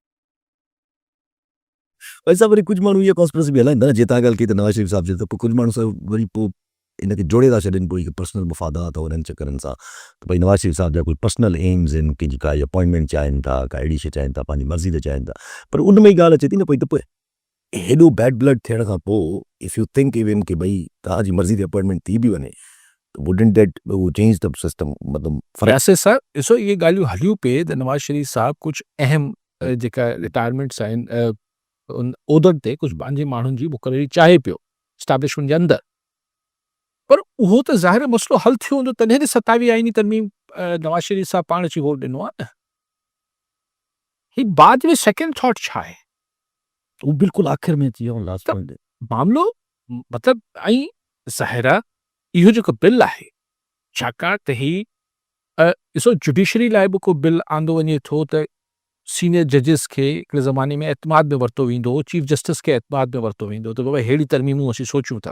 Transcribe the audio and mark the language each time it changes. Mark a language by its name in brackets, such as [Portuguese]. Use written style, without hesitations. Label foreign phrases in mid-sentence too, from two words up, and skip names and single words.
[Sindhi] वैसा वरी कुझु माण्हू इहा कॉन्स्पिरेसी बि हलाईंदा न, जीअं तव्हां ॻाल्हि कई त नवाज़ शरीफ़ साहिब जे, त पोइ कुझु माण्हू वरी पोइ इनखे जोड़े था छॾनि पोइ पर्सनल मुफ़ादात और इन्हनि चकरनि सां, त भई नवाज़ शरीफ़ साहिब जा कोई [English] personal aims [Sindhi] आहिनि, कंहिंजी काई अपॉइंटमेंट चाहिनि था, का अहिड़ी शइ चाहिनि था, पंहिंजी मर्ज़ी ते चाहिनि था। पर उन में ई ॻाल्हि अचे थी न पई, त पोइ हेॾो [English] bad blood [Sindhi] थियण खां पोइ [English] if you think even [Sindhi] की भई तव्हांजी मर्ज़ी ते अपॉइंटमेंट थी बि वञे, त [English] wouldn't that [Sindhi] उहो [English] change the system? [Sindhi] मतिलबु वैसे सर ॾिसो इहे ॻाल्हियूं हलियूं पिए त नवाज़ शरीफ़ साहिब कुझु अहम जेका रिटायरमेंट्स आहिनि उन उहिदनि ते कुझु पंहिंजे माण्हुनि जी मुक़ररी चाहे पियो स्टैब्लिशमेंट जे अंदरि, पर उहो त ज़ाहिर मसइलो हल थियो हूंदो तॾहिं त 27 आईनी तरमीम नवाज़ शरीफ़ साहिब पाण अची वोट ॾिनो आहे न। ही बाद में [English] second thought [Sindhi] छा आहे? उहो बिल्कुलु आख़िर में अची वियो लास्ट त पॉइंट। मामिलो मतिलबु ऐं ज़ाहिर आहे इहो जेको बिल आहे, छाकाणि त ही ॾिसो जुडिशरी लाइ बि को बिल आंदो वञे थो त [English] senior judges [Sindhi] खे हिकिड़े ज़माने में एतमाद में वरितो वेंदो, [English] chief justice [Sindhi] खे एतमाद में वरितो वेंदो, त बाबा अहिड़ी तरमीमूं असीं सोचूं था।